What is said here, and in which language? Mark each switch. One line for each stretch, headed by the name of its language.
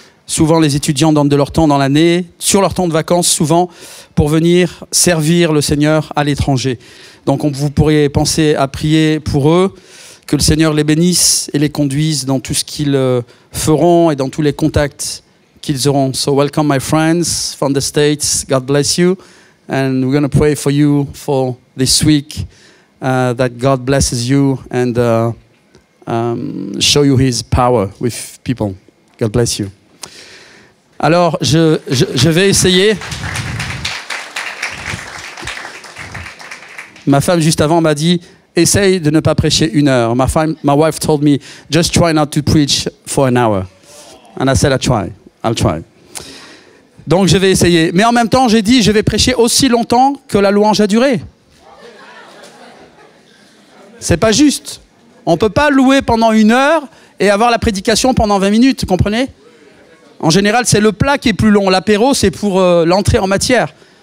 French: Souvent, les étudiants donnent de leur temps dans l'année, sur leur temps de vacances, souvent, pour venir servir le Seigneur à l'étranger. Donc, vous pourriez penser à prier pour eux, que le Seigneur les bénisse et les conduise dans tout ce qu'ils feront et dans tous les contacts qu'ils auront.
English: So, welcome my friends from the States. God bless you. And we're going to pray for you for this week, that God blesses you and show you His power with people. God bless you.
French: Alors, je vais essayer. Ma femme, juste avant, m'a dit, essaye de ne pas prêcher 1 heure.
English: My wife told me, just try not to preach for an hour. And I said, I'll try.
French: Donc, je vais essayer. Mais en même temps, j'ai dit, je vais prêcher aussi longtemps que la louange a duré. C'est pas juste. On ne peut pas louer pendant 1 heure et avoir la prédication pendant 20 minutes, vous comprenez? En général, c'est le plat qui est plus long. L'apéro, c'est pour l'entrée en matière.